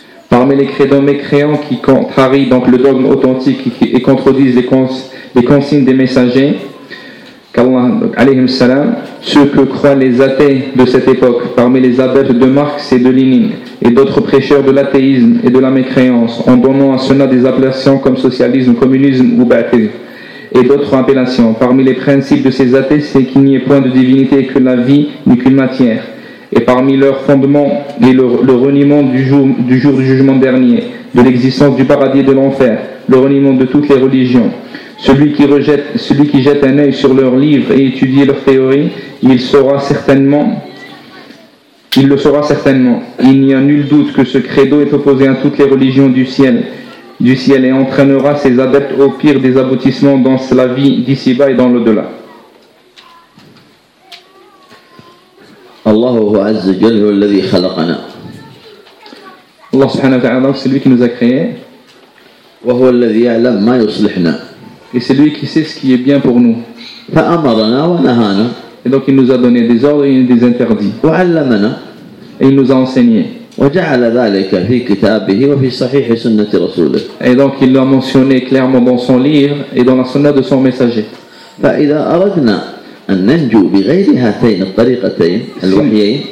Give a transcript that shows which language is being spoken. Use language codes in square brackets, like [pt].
[fr] Parmi les crédents mécréants qui contrarient donc le dogme authentique et contredisent les consignes des messagers, qu'Allah, [ar] alayhim salam, [fr] ceux que croient les athées de cette époque, parmi les adeptes de Marx et de Lénine, et d'autres prêcheurs de l'athéisme et de la mécréance, en donnant à cela des appellations comme socialisme, communisme ou baptisme, et d'autres appellations. Parmi les principes de ces athées, c'est qu'il n'y ait point de divinité que la vie ni qu'une matière. Et parmi leurs fondements, le reniement du jour du jugement dernier, de l'existence du paradis et de l'enfer, le reniement de toutes les religions. Celui qui jette un œil sur leurs livres et étudie leurs théories, il le saura certainement. Il n'y a nul doute que ce credo est opposé à toutes les religions du ciel et entraînera ses adeptes au pire des aboutissements dans la vie d'ici-bas et dans l'au-delà. [ar] Allah هو عز وجل هو الذي خلقنا. [fr] Allah [ar] سبحانه وتعالى [fr] c'est lui qui nous a créés. [ar] وهو الذي يعلم ما يصلحنا. [fr] Et c'est lui qui sait ce qui est bien pour nous. [ar] فأمرنا ونهانا. [fr] Et donc il nous a donné des ordres et des interdits. [ar] وعلمنا. [fr] Et il nous a enseigné. [ar] وجعل ذلك في كتابه وفي صحيح سنة رسوله. [fr] Et donc il l'a mentionné clairement dans son livre et dans la sunna de son messager. [ar] فإذا أردنا أن ننجو بغير هاتين الطريقتين الوحيين.